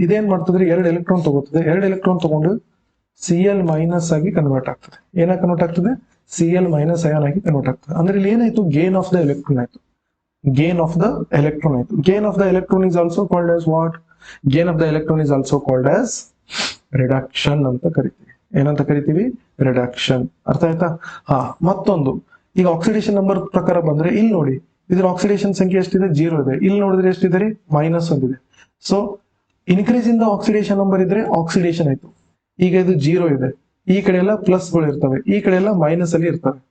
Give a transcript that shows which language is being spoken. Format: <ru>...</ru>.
<kn>ಇದೇನ್ ಮಾಡ್ತದ್ರಿ, 2 electron ತಗೋತದೆ, 2 electron ತಗೊಂಡು Cl minus ಆಗಿ ಕನ್ವರ್ಟ್ ಆಗ್ತದೆ. ಏನಾಗಿ ಕನ್ವರ್ಟ್ ಆಗ್ತದೆ, Cl ಮೈನಸ್ ಅಯಾನ್ ಆಗಿ ಕನ್ವರ್ಟ್ ಆಗ್ತದೆ. ಅಂದ್ರೆ ಇಲ್ಲಿ ಏನಾಯ್ತು,</kn> <en>gain of the electron</en> <kn>ಆಯ್ತು.</kn> <en>Gain of the electron is also called as what? Gain of the electron is also called as reduction</en> <kn>ಅಂತ ಕರಿತೀವಿ. ಏನಂತ ಕರಿತೀವಿ, ರಿಡಕ್ಷನ್. ಅರ್ಥ ಆಯ್ತಾ. ಮತ್ತೊಂದು, ಈಗ ಆಕ್ಸಿಡೇಷನ್ ನಂಬರ್ ಪ್ರಕಾರ ಬಂದ್ರೆ ಇಲ್ಲಿ ನೋಡಿ, ಇದ್ರ ಆಕ್ಸಿಡೇಷನ್ ಸಂಖ್ಯೆ ಎಷ್ಟಿದೆ, 0 ಇದೆ. ಇಲ್ಲಿ ನೋಡಿದ್ರೆ ಎಷ್ಟಿದೆ ರೀ, -1 ಇದೆ. So</kn> <en>increase in the oxidation number</en> <kn>ಇದ್ರೆ ಆಕ್ಸಿಡೇಷನ್ ಆಯ್ತು. ಈಗ ಇದು 0 ಇದೆ, ಈ ಕಡೆ ಎಲ್ಲ ಪ್ಲಸ್ಗಳು ಇರ್ತವೆ, ಈ ಕಡೆ ಎಲ್ಲ ಮೈನಸ್ ಅಲ್ಲಿ ಇರ್ತವೆ.</kn>